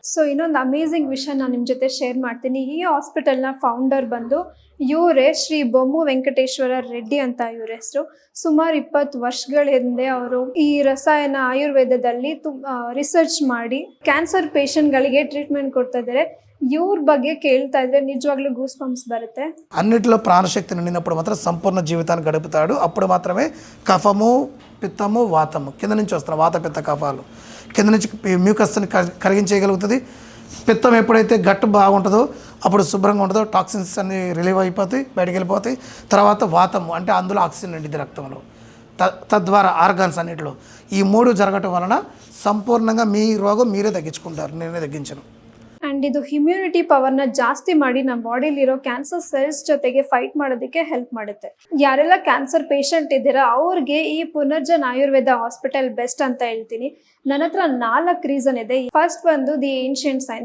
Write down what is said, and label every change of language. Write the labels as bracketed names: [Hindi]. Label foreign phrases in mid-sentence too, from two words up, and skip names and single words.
[Kannada] ಸೊ ಇನ್ನೊಂದು ಅಮೇಝಿಂಗ್ ವಿಷಯ ನಾನು ನಿಮ್ಮ ಜೊತೆ ಶೇರ್ ಮಾಡ್ತೀನಿ. ಈ ಹಾಸ್ಪಿಟಲ್ನ ಫೌಂಡರ್ ಬಂದು ಇವರೇ ಶ್ರೀ ಬೊಮ್ಮು ವೆಂಕಟೇಶ್ವರ ರೆಡ್ಡಿ ಅಂತ ಇವ್ರ ಹೆಸರು. ಸುಮಾರು 20 ವರ್ಷಗಳ ಹಿಂದೆ ಅವರು ಈ ರಸಾಯನ ಆಯುರ್ವೇದದಲ್ಲಿ ರಿಸರ್ಚ್ ಮಾಡಿ [English] cancer patients [Kannada] ಟ್ರೀಟ್ಮೆಂಟ್ ಕೊಡ್ತಾ ಇದ್ದಾರೆ. ಇವ್ರ ಬಗ್ಗೆ ಕೇಳ್ತಾ ಇದ್ರೆ ನಿಜವಾಗ್ಲೂ [English] goose bumps [Kannada] ಬರುತ್ತೆ. [Telugu] అన్నిటిలో ప్రాణశక్తి నిండినప్పుడు మాత్రం సంపూర్ణ జీవితాన్ని గడుపుతాడు. అప్పుడు మాత్రమే కఫము, పిత్తము, వాతము కింద నుంచి వస్తున్న వాత, పిత్త, కఫాలు కింద నుంచి మ్యూకస్ని కరిగించేయగలుగుతుంది. పిత్తం ఎప్పుడైతే గట్టు బాగుంటుందో అప్పుడు శుభ్రంగా ఉంటుందో టాక్సిన్స్ అన్ని రిలీవ్ అయిపోతాయి, బయటకు వెళ్ళిపోతాయి. తర్వాత వాతము అంటే అందులో ఆక్సిజన్ నిండిది రక్తంలో, తద్వారా ఆర్గాన్స్ అన్నిటిలో ఈ 3 జరగటం వలన సంపూర్ణంగా మీ రోగం మీరే తగ్గించుకుంటారు, నేనే తగ్గించను. [Kannada] ಆ್ಯಂಡ್ ಇದು [English] immunity power [Kannada] ಜಾಸ್ತಿ ಮಾಡಿ ನಮ್ಮ ಬಾಡಿಲಿರೋ [English] cancer cells [Kannada] ಜೊತೆಗೆ ಫೈಟ್ ಮಾಡೋದಕ್ಕೆ ಹೆಲ್ಪ್ ಮಾಡುತ್ತೆ. ಯಾರೆಲ್ಲ [English] cancer patient [Kannada] ಇದ್ದೀರಾ ಅವ್ರಿಗೆ ಈ ಪುನರ್ಜನ್ ಆಯುರ್ವೇದ ಹಾಸ್ಪಿಟಲ್ ಬೆಸ್ಟ್ ಅಂತ ಹೇಳ್ತೀನಿ. ನನ್ನ ಹತ್ರ 4 ರೀಸನ್ ಇದೆ. ಫಸ್ಟ್ ಬಂದು [English] the ancient science.